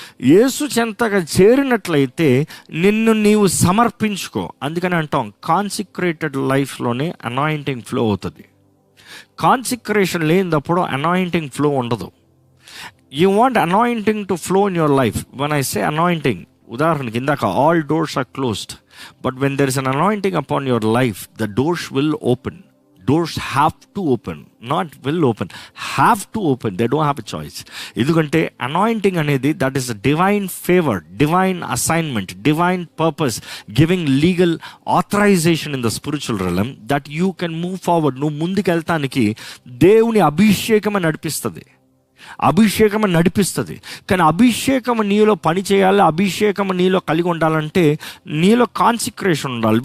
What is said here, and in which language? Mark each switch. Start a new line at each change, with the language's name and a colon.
Telugu: యేసు చెంతగా చేరినట్లయితే నిన్ను నీవు సమర్పించుకో. అందుకని అంటాం, కాన్సిక్రేటెడ్ లైఫ్లోనే అనాయింటింగ్ ఫ్లో అవుతుంది. కాన్సిక్రేషన్ లేనప్పుడు అనాయింటింగ్ ఫ్లో ఉండదు.
English: You want anointing to flow in your life. When I say anointing,
Telugu: ఉదాహరణకి ఇందాక
English: All doors are closed. But when there is an anointing upon your life, the doors will open. Doors have to open, not will open, have to open. They don't have a choice.
Telugu: ఎందుకంటే
English: Anointing అనేది that is divine favour, divine assignment, divine purpose, giving legal authorisation in the spiritual realm that you can move forward.
Telugu: నువ్వు ముందుకు వెళ్తానికి దేవుని అభిషేకమే నడిపిస్తుంది. అభిషేకం నడిపిస్తుంది. కానీ అభిషేకం నీలో పని చేయాలి, అభిషేకం నీలో కలిగి ఉండాలంటే నీలో కాన్సిక్రేషన్ ఉండాలి.